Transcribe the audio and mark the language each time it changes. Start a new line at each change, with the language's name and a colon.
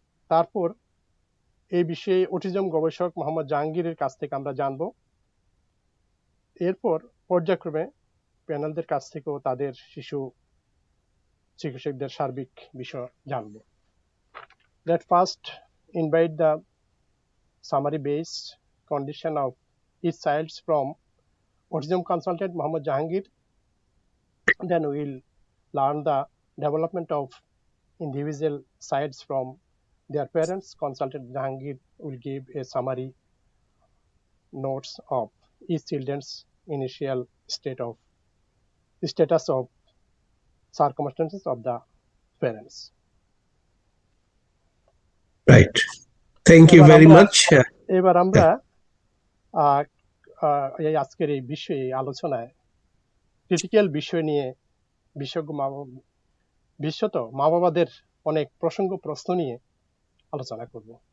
Bangla: তারপর এই বিষয়ে অটিজম গবেষক মোহাম্মদ জাহাঙ্গীরের কাছ থেকে আমরা জানবো। এরপর পর্যায়ক্রমে প্যানেলদের কাছ থেকেও তাদের শিশু চিকিৎসকদের সার্বিক বিষয় জানবো।
English: Let first invite the summary based condition of each child from autism consultant Mohammad Jahangir. Then we will learn the development of individual sides from their parents. Consultant Jahangir will give a summary notes of each children's initial status of circumstances of the parents. Right. Thank you very much.
Bangla: এবার আমরা এই আজকের এই বিষয়ে আলোচনায় critical বিষয় নিয়ে বিশেষত মা বাবাদের অনেক প্রশ্ন নিয়ে আলোচনা করব।